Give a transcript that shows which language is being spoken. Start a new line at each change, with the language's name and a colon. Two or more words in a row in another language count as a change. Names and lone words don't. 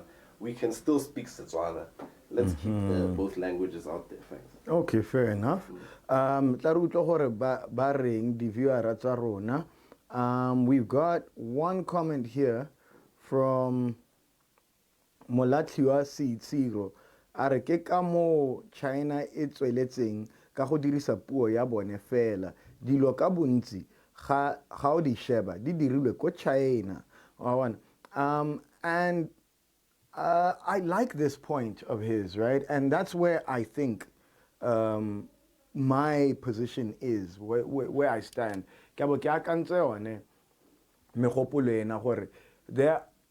English: We can still speak Setswana. Let's keep both languages out there. Thanks. Okay, fair enough. We've got one comment here from Molatliwa Tsiro.
Tswana: Are ke ka mo China e tsweletseng ka go dirisa puo ya bone fela. Dilo ka bontsi ga o di sheba di dirilwe ko China.
English: And I like this point of his, right? And that's where I think my position is, where I stand.